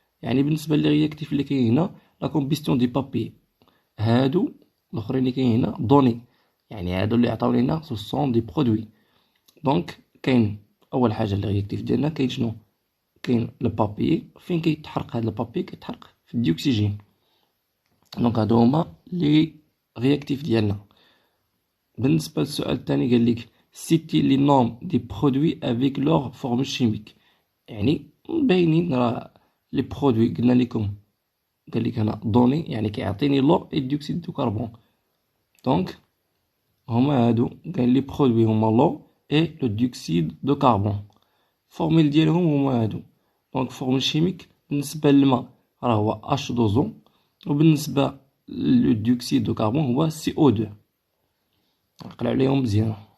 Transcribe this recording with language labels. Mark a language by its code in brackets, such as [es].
[ar] يعني بالنسبه لي رياكتيف اللي كاين هنا لا كومبيستيون دي بابي، هادو الاخرين اللي كاين هنا دوني، يعني هادو اللي عطاو لينا سو سون دي برودوي. دونك كاين اول حاجه لي رياكتيف ديالنا كاين شنو؟ كاين البابي. فين كيتحرق هاد البابي؟ كيتحرق في الديوكسيجين. دونك هادو هما لي رياكتيف ديالنا. بالنسبه للسؤال الثاني قال لك [fr] citer les noms des produits avec leur formule chimique. [ar] يعني باينين راه لي برودوي قلنا لكم، قال لك هنا دوني يعني كيعطيني لو اي ديوكسيد دو كربون. دونك هما هادو قال لي برودوي هما لو اي لو ديوكسيد دو كربون. فورميل ديالهم هما هادو. دونك فورمول شيميك بالنسبه للماء راه هو H2O، وبالنسبه للديوكسيد دو كربون هو CO2. نقلع عليهم مزيان.